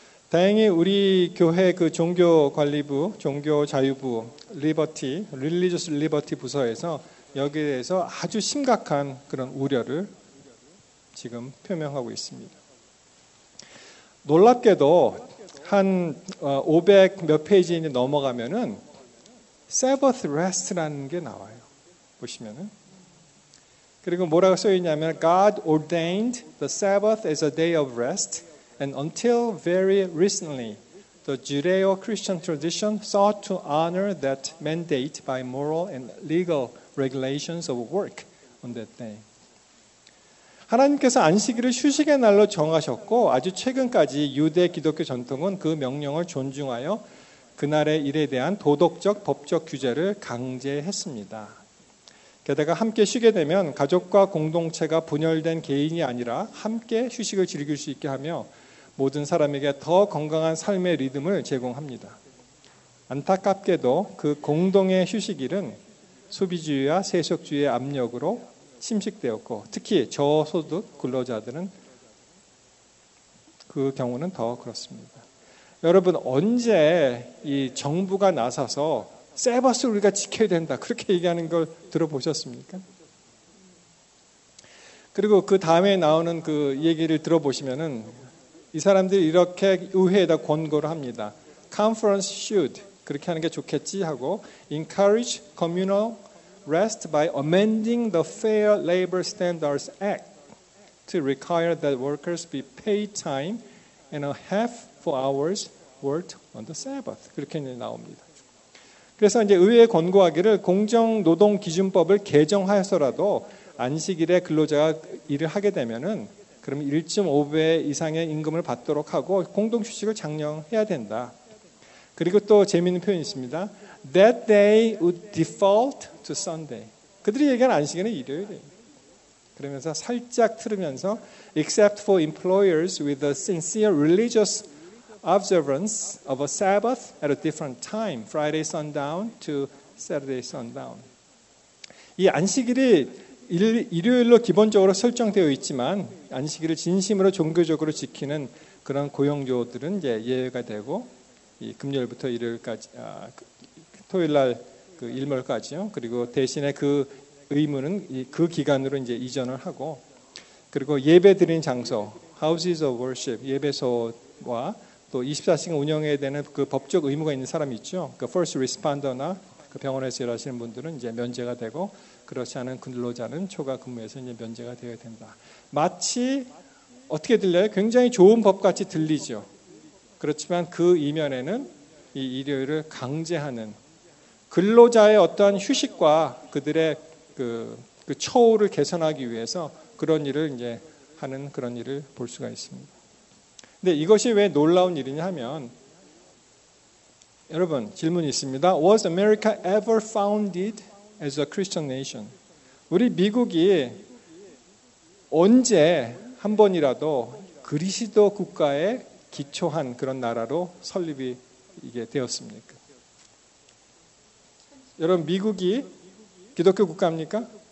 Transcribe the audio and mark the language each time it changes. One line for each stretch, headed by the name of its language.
Korean: 다행히 우리 교회 그 종교관리부, 종교자유부, 릴리저스 리버티 부서에서 여기에 대해서 아주 심각한 그런 우려를 지금 표명하고 있습니다. 놀랍게도 한 500 몇 페이지 넘어가면은 Sabbath Rest라는 게 나와요. 보시면은. 그리고 뭐라고 써 있냐면
English: God ordained the Sabbath as a day of rest and until very recently the Judeo-Christian tradition sought to honor that mandate by moral and legal regulations of work on that day.
Korean: 하나님께서 안식일을 휴식의 날로 정하셨고 아주 최근까지 유대 기독교 전통은 그 명령을 존중하여 그날의 일에 대한 도덕적 법적 규제를 강제했습니다. 게다가 함께 쉬게 되면 가족과 공동체가 분열된 개인이 아니라 함께 휴식을 즐길 수 있게 하며 모든 사람에게 더 건강한 삶의 리듬을 제공합니다. 안타깝게도 그 공동의 휴식일은 소비주의와 세속주의의 압력으로 침식되었고 특히 저소득 근로자들은 그 경우는 더 그렇습니다. 여러분 언제 이 정부가 나서서 세바스를 우리가 지켜야 된다 그렇게 얘기하는 걸 들어보셨습니까? 그리고 그 다음에 나오는 그 얘기를 들어보시면은 이 사람들이 이렇게 의회에다 권고를 합니다.
English: Conference should
Korean: 그렇게 하는 게 좋겠지 하고
English: encourage communal rest by amending the Fair Labor Standards Act to require that workers be paid time and a half for hours worked on the Sabbath.
Korean: 그렇게 나옵니다. 그래서 이제 의회에 권고하기를 공정노동기준법을 개정하여서라도 안식일에 근로자가 일을 하게 되면은 그럼 1.5배 이상의 임금을 받도록 하고 공동휴식을 장려해야 된다. 그리고 또 재미있는 표현이 있습니다.
English: That day would default to Sunday.
Korean: 그들이 얘기하는 안식일은 일요일이에요. 그러면서 살짝 틀으면서
English: except for employers with a sincere religious observance of a Sabbath at a different time, Friday sundown to Saturday sundown.
Korean: 이 안식일이 일요일로 기본적으로 설정되어 있지만 안식일을 진심으로 종교적으로 지키는 그런 고용주들은 이제 예외가 되고 이 금요일부터 일요일까지 토요일 날 그 일몰까지요. 그리고 대신에 그 의무는 그 기간으로 이제 이전을 하고 그리고 예배 드리는 장소,
English: houses of worship,
Korean: 예배소와 또 24시간 운영해야 되는 그 법적 의무가 있는 사람이 있죠. 그 first responder나 그 병원에서 일하시는 분들은 이제 면제가 되고 그렇지 않은 근로자는 초과 근무에서 이제 면제가 되어야 된다. 마치 어떻게 들려요? 굉장히 좋은 법 같이 들리죠. 그렇지만 그 이면에는 이 일요일을 강제하는 근로자의 어떠한 휴식과 그들의 그 처우를 개선하기 위해서 그런 일을 이제 하는 그런 일을 볼 수가 있습니다. 근데 이것이 왜 놀라운 일이냐 하면 여러분 질문이 있습니다.
English: Was America ever founded as a Christian nation?
Korean: 우리 미국이 언제 한 번이라도 그리스도 국가에 기초한 그런 나라로 설립이 이게 되었습니까? 여러분 미국이 기독교 국가입니까?